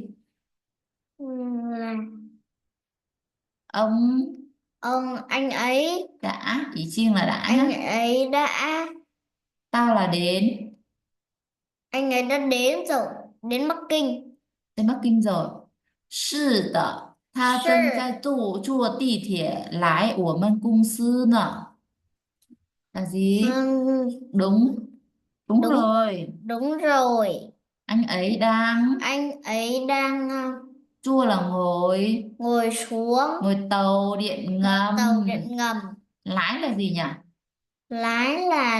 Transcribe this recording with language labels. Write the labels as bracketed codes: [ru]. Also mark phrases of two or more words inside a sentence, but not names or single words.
[vi] Là Ông anh ấy đã, ý chiêng là đã nhá. Tao là đến anh ấy đã đến rồi, đến Bắc Kinh. Đến Bắc Kinh rồi. [zh] 是的，他正在坐地铁来我们公司呢。 [vi] Là gì? Đúng, đúng Đúng. rồi. Đúng rồi, Anh ấy đang anh ấy đang chua là ngồi ngồi xuống tàu điện ngầm. tàu điện ngầm. Lái là gì nhỉ? Lái là